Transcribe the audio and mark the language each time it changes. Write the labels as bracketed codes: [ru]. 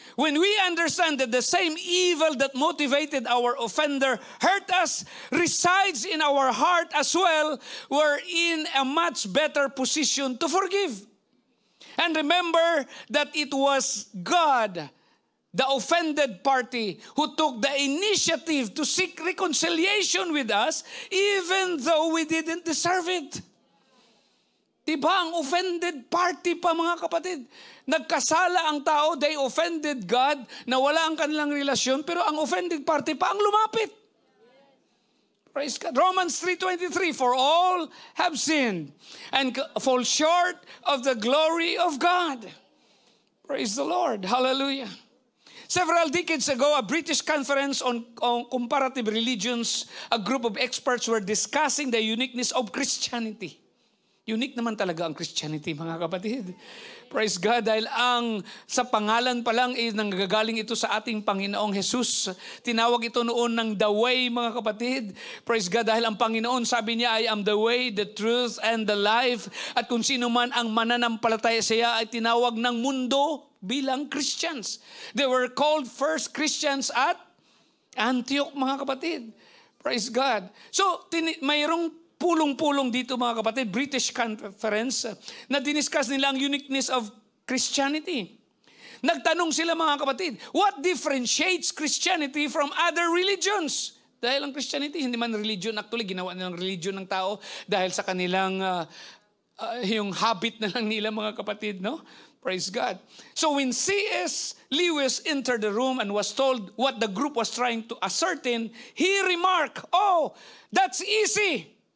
[en] When we understand that the same evil that motivated our offender hurt us resides in our heart as well, we're in a much better position to forgive. And remember that it was God, the offended party, who took the initiative to seek reconciliation with us even though we didn't deserve it. [tl] Diba ang offended party pa, mga kapatid? Nagkasala ang tao, [en] they offended God, [tl] nawala ang kanilang relasyon, pero ang offended party pa ang lumapit. [en] Praise God. Romans 3:23, for all have sinned and fall short of the glory of God. Praise the Lord. Hallelujah. Several decades ago, a British conference on comparative religions, a group of experts were discussing the uniqueness of Christianity. [tl] Unique naman talaga ang Christianity, mga kapatid. [en] Praise God, [tl] dahil sa pangalan pa lang nanggagaling ito sa ating Panginoong Jesus. Tinawag ito noon ng the way, mga kapatid. Praise God, dahil ang Panginoon, sabi niya, [en] I am the way, the truth, and the life. [tl] At kung sino man ang mananampalataya siya ay tinawag ng mundo bilang Christians. [en] They were called first Christians at Antioch, [tl] mga kapatid. Praise God. So, mayroong pulong-pulong dito, mga kapatid, British conference, na diniscuss nila ang [en] uniqueness of Christianity. [tl] Nagtanong sila, mga kapatid, [en] what differentiates Christianity from other religions? [tl] Dahil ang Christianity, hindi man religion, actually ginawa nilang religion ng tao dahil sa kanilang yung habit na lang nila, mga kapatid, no? [en] Praise God. So when C.S. Lewis entered the room and was told what the group was trying to ascertain, he remarked, oh, that's easy.